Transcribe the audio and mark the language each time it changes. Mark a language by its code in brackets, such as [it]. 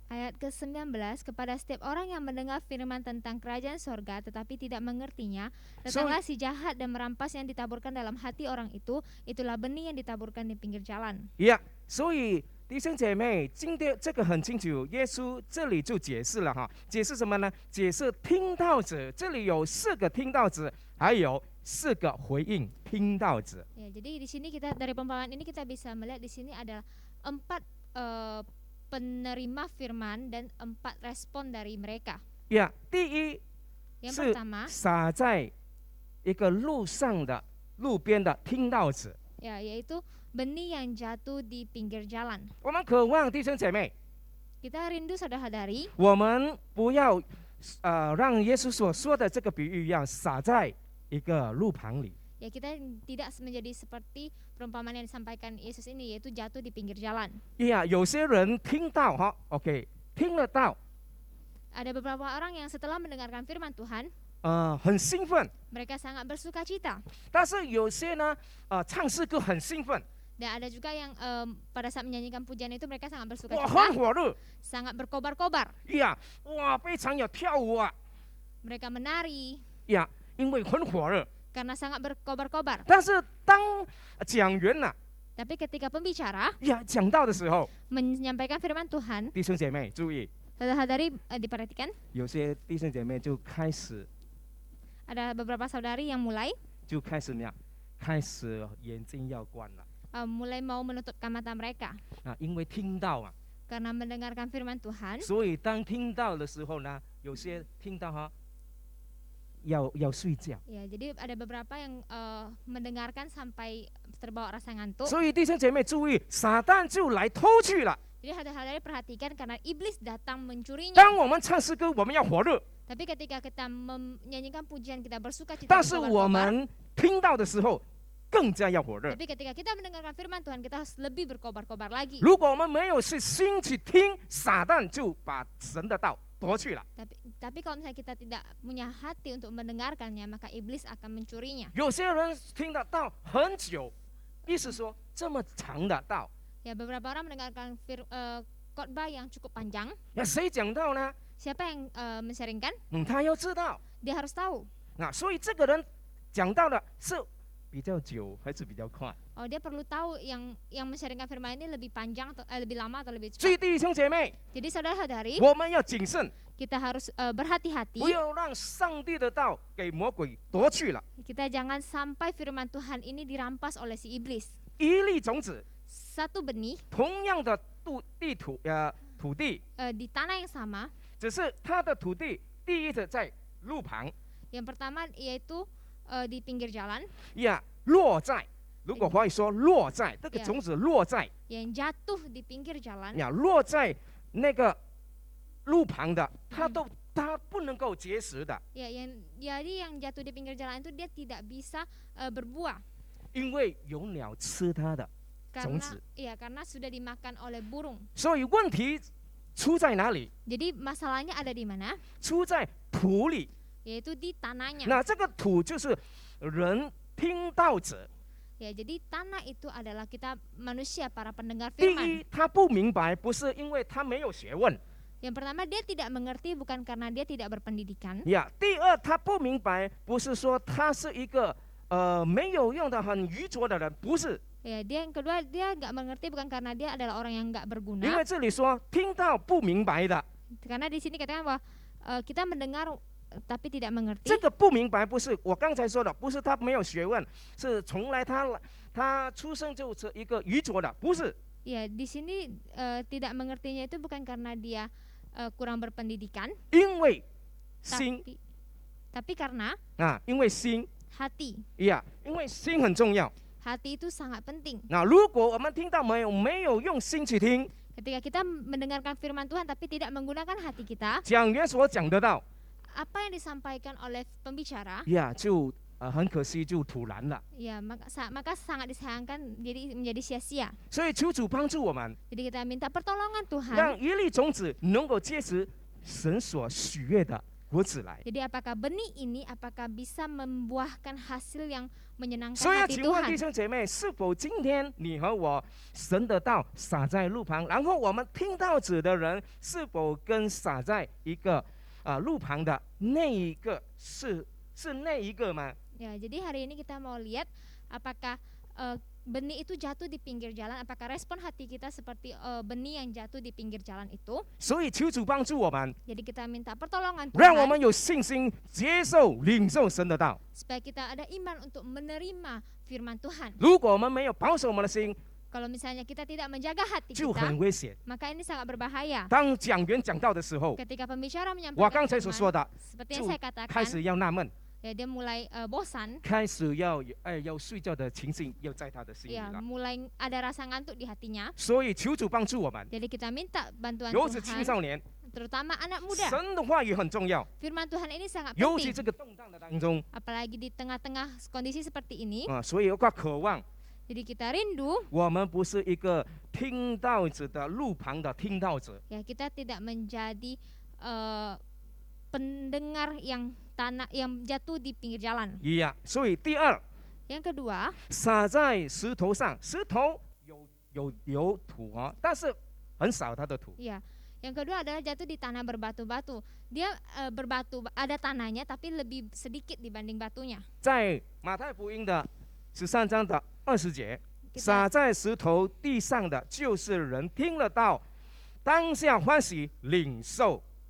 [id] Ayat ke-19, kepada setiap orang yang mendengar firman tentang kerajaan sorga tetapi tidak mengertinya, datanglah si jahat dan merampas yang ditaburkan dalam hati orang itu, itulah benih yang ditaburkan di pinggir jalan. [zh] 所以弟兄姐妹，今天这个很清楚，耶稣这里就解释了哈，解释什么呢？解释听道者，这里有4个听道者，还有4个回应听道者。 [id] Ya, jadi di sini kita dari perumpamaan ini kita bisa melihat di sini ada 4 penerima firman dan 4 respon dari mereka. [zh] 第一 [id] Yang [zh] 是 [id] pertama, [zh] 撒在一个路边的听道者。 [id] ya, yaitu benih yang jatuh di pinggir jalan. [zh] 我们渴望弟兄姐妹， [id] Kita rindu saudara-saudari, [zh] 我们不要让耶稣所说的这个比喻一样，撒在一个路旁里。 [id] ya kita tidak menjadi seperti perumpamaan yang disampaikan Yesus ini, yaitu jatuh di pinggir jalan. [zh] 有些人听到哈 ，OK， 听了到， [id] Ada beberapa orang yang setelah mendengarkan firman Tuhan, [zh] 很兴奋， [id] mereka sangat bersuka cita. [zh] 但是有些呢，唱诗歌很兴奋， [id] Dan ada juga yang pada saat menyanyikan pujian itu mereka sangat bersuka [zh] 哇， [id] cita, [zh] 很火热， [id] sangat berkobar-kobar. [zh] 哇，非常有跳舞啊， [id] Mereka menari [zh] 因为很火热。 [id] karena sangat berkobar-kobar. [zh] 但是当讲员呐， [id] Tapi ketika pembicara [zh] 讲到的时候， [id] menyampaikan firman Tuhan, [zh] 弟兄姐妹注意， [id] saudara-saudari diperhatikan, [zh] 有些弟兄姐妹就开始 [id] ada beberapa saudari yang mulai [zh] 怎么样？开始眼睛要关了 [id] mulai mau menutupkan mata mereka [zh] 因为听到啊， [id] karena mendengarkan firman Tuhan. [zh] 所以当听到的时候呢，有些听到哈，要睡觉。 [id] Ya, jadi ada beberapa yang mendengarkan sampai terbawa rasa ngantuk. [zh] 所以弟兄姐妹注意，撒旦就来偷去了。 [id] Jadi saudara-saudari perhatikan karena iblis datang mencurinya. [zh] 当我们唱诗歌，我们要火热， [id] Tapi ketika kita menyanyikan pujian kita bersuka cita, [zh] 但是我 [id] berkobar-kobar. [zh] 们听到的时候更加要火热。 [id] Tapi ketika kita mendengarkan firman Tuhan, kita harus lebih berkobar-kobar lagi. [zh] 如果我们没有是心去听，撒旦就把神的道夺去了。 [id] Tapi kalau misalnya kita tidak punya hati untuk mendengarkannya, maka iblis akan mencurinya. [zh] 有些人听得到很久，意思说这么长的道， [id] Ya, beberapa orang mendengarkan khotbah yang cukup panjang. [zh] 谁讲道呢？ [id] Siapa yang men-sharingkan? [zh] 他要知道。 [id] Dia harus tahu. [zh] 所以这个人讲到的是比较久还是比较快？ [id] Oh, dia perlu tahu yang men-sharingkan firman ini lebih panjang atau lebih lama atau lebih [zh] 所以 [id] cepat. [zh] 弟兄姐妹， [id] Jadi saudara-saudari, [zh] 我们要谨慎， [id] kita harus berhati-hati. [zh] 不要让上帝的道给魔鬼夺去了。 [id] Kita jangan sampai firman Tuhan ini dirampas oleh si iblis. [zh] 一粒种子， [id] Satu benih [zh] 同样的土地， [id] di tanah yang sama. [zh] 只是它的土地第一的在路旁， [id] Yang pertama yaitu di pinggir jalan, [zh] 落在。如果华语说落在，这个种子落在， [id] yang jatuh di pinggir jalan. [zh] 落在那个路旁的，它不能够结实的， [id] Ya, jadi yang jatuh di pinggir jalan itu dia tidak bisa berbuah [zh] 因为有鸟吃它的种子。 [id] karena sudah dimakan oleh burung. [zh] 所以问题出在哪里？ [id] Jadi masalahnya ada di mana? [zh] 出在土里。 [id] Yaitu di tanahnya. [zh] 那这个土就是人听道者。 [id] Ya, jadi tanah itu adalah kita manusia, para pendengar [zh] 第 [id] firman. [zh] 一，他不明白，不是因为他没有学问。 [id] Yang pertama, dia tidak mengerti bukan karena dia tidak berpendidikan. [zh] 第二，他不明白，不是说他是一个没有用的、很愚拙的人，不是。 [id] Ya, dia yang kedua, dia nggak mengerti bukan karena dia adalah orang yang nggak [zh] 因 [id] berguna. [zh] 为这里说听到不明白的， [id] Karena di sini katakan bahwa kita mendengar tapi tidak mengerti. [zh] 这个不明白不是我刚才说的，不是他没有学问，是从来他出生就是一个愚拙的，不是。 [id] Ya, di sini tidak mengertinya itu bukan karena dia kurang berpendidikan, [zh] 因为心 [id] tapi karena [zh] 啊，因为心 [id] hati. [zh] 因为心很重要。 [id] Hati itu sangat penting. [zh] 那如果我们听到没有用心去听， [id] Ketika kita mendengarkan firman Tuhan tapi tidak menggunakan hati kita, [zh] 讲员所讲得到， [id] apa yang disampaikan oleh pembicara, [zh] 就很可惜就突然了。 [id] ya maka sangat disayangkan jadi menjadi sia-sia. [zh] 所以求主帮助我们， [id] Jadi kita minta pertolongan [zh] 让 [id] Tuhan. [zh] 一粒种子能够结实神所喜悦的果子来。 [id] Jadi apakah benih ini apakah bisa membuahkan hasil yang menyenangkan [zh] 所以要 [id] hati [zh] 请问弟 [id] Tuhan? [zh] 兄姐妹，是否今天你和我神的道撒在路旁，然后我们听到子的人是否跟撒在一个路旁的那一个是那一个吗？ [id] Ya, jadi hari ini kita mau lihat apakah benih itu jatuh di pinggir jalan, apakah respon hati kita seperti benih yang jatuh di pinggir jalan itu. [zh] 所以求主帮助我们， [id] Jadi kita minta pertolongan [zh] 让我 [id] Tuhan [zh] 们有信心接受领受神的道。 [id] supaya kita ada iman untuk menerima firman Tuhan. [zh] 如果我们没有保守我们的心， [id] Kalau misalnya kita tidak menjaga hati [zh] 就 [id] kita, [zh] 很危险。 [id] maka ini sangat berbahaya. [zh] 当讲员讲道的时候， [id] Ketika pembicara [zh] 我 [id] menyampaikan [zh] 刚才所说 [id] firman, [zh] 的， [id] seperti yang [zh] 就 [id] saya [zh] 开 [id] katakan, [zh] 始要纳闷， [id] ya dia mulai bosan, [zh] 开始要睡觉的情形要在他的心里 [id] ya [zh] 了。 [id] mulai ada rasa ngantuk di hatinya. [zh] 所以求主帮助我们， [id] Jadi kita minta bantuan [zh] 尤其青 [id] Tuhan, [zh] 少年， [id] terutama anak muda. [zh] 神的话语很重要， [id] Firman Tuhan ini sangat [zh] 尤其 [id] penting, [zh] 这个动荡的当中 [id] apalagi di tengah-tengah kondisi seperti ini. [zh] 所以有个渴望， [id] Jadi kita rindu, [zh] 我们不是一个听道者的路旁的听道者， [id] ya kita tidak menjadi pendengar yang jatuh di pinggir jalan. [zh] 所以第二， [id] Yang kedua, [zh] 撒在石头上，石头有土但是很少它的土。 [id] ya. Yang kedua adalah jatuh di tanah berbatu-batu. Dia berbatu, ada tanahnya tapi lebih sedikit dibanding batunya. [zh] 在马太福音的13章的20节， [id] Kita, [zh] 撒在石头地上的，就是人听了道，当下欢喜领受。